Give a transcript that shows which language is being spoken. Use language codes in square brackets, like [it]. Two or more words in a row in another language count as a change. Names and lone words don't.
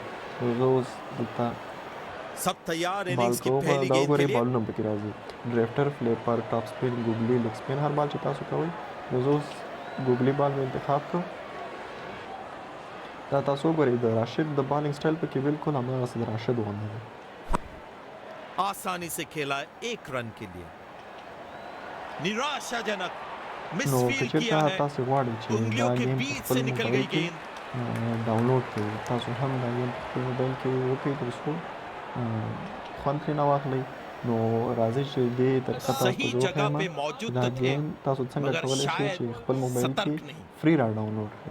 [ps] نو زه اوس دلته بال کوم. دا وګورئ بالونه پکې راځي: ډریفټر، فلیپر، ټاپ سپین، ګوګلي، لیګ سپین. هر بال چې تاسو کوئ. نو زه اوس ګوګلي بال مې انتخاب کړ. دا تاسو وګورئ د راشد د بالنګ سټایل پکې بالکل هماغسې د راشد غوندې دی. [hi] आसानी से खेला एक रन के लिए। निराशाजनक मिसफील्ड किया है। [ps] तاسو غواړئ چې دا گیم په خپل موبایل کې ډاونلوډ کړئ. تاسو هم دا گیم په خپل موبایل کې وکړئ تر څو خوند ترېنه واخلئ. نو راځئ چې دې طریقه تاسو ته زه وښیم دا گیم تاسو څنګه کولی شئ چې خپل موبایل کې فري را ډاونلوډ کړئ.